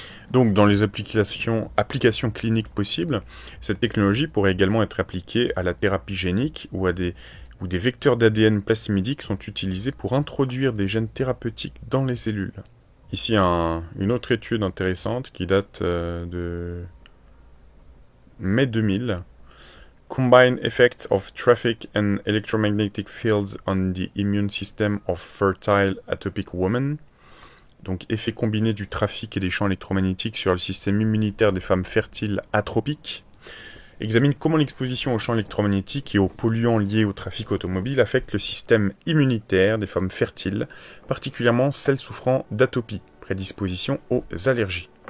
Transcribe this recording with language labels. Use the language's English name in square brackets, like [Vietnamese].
[French] Donc, dans les applications cliniques possibles, cette technologie pourrait également être appliquée à la thérapie génique où des vecteurs d'ADN plasmidique sont utilisés pour introduire des gènes thérapeutiques dans les cellules. Ici, une autre étude intéressante qui date de mai 2000. [English] Combined effects of traffic and electromagnetic fields on the immune system of fertile atopic women. [French] Donc, effet combiné du trafic et des champs électromagnétiques sur le système immunitaire des femmes fertiles atropiques. Examine comment l'exposition aux champs électromagnétiques et aux polluants liés au trafic automobile affecte le système immunitaire des femmes fertiles, particulièrement celles souffrant d'atopie, prédisposition aux allergies.